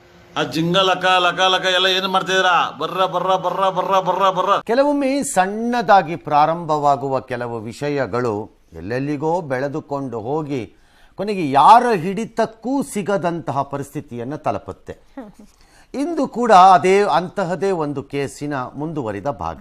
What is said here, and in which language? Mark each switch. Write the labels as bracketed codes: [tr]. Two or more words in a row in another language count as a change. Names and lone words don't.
[kn] ಆ ಜಿಂಗ ಲಕ ಲಕ ಲಕ ಎಲ್ಲ ಏನು ಮಾಡ್ತಿದ್ದೀರಾ? ಬರ್ರ ಬರ್ರ ಬರ್ರ ಬರ್ರ ಬರ್ರ ಬರ್ರ. ಕೆಲವೊಮ್ಮೆ ಸಣ್ಣದಾಗಿ ಪ್ರಾರಂಭವಾಗುವ ಕೆಲವು ವಿಷಯಗಳು ಎಲ್ಲೆಲ್ಲಿಗೋ ಬೆಳೆದುಕೊಂಡು ಹೋಗಿ ಕೊನೆಗೆ ಯಾರ ಹಿಡಿತಕ್ಕೂ ಸಿಗದಂತಹ ಪರಿಸ್ಥಿತಿಯನ್ನು ತಲುಪುತ್ತೆ. ಇಂದು ಕೂಡ ಅಂತಹದೇ ಒಂದು ಕೇಸಿನ ಮುಂದುವರಿದ ಭಾಗ.